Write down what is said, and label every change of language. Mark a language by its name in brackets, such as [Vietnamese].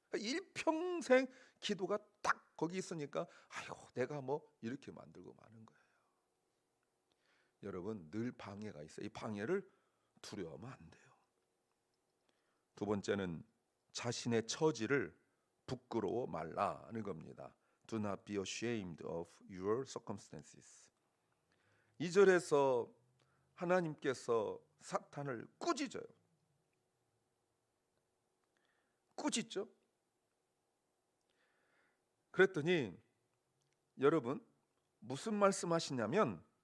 [Korean] 일평생 기도가 딱 거기 있으니까 아이고 내가 뭐 이렇게 만들고 마는 거예요. 여러분 늘 방해가 있어요. 이 방해를 두려워하면 안 돼요. 두 번째는 자신의 처지를 부끄러워 말라는 겁니다. [English] Do not be ashamed of your circumstances. [Korean] 2절에서 하나님께서 사탄을 꾸짖어요. 꾸짖죠. 그랬더니 여러분 무슨 말씀하시냐면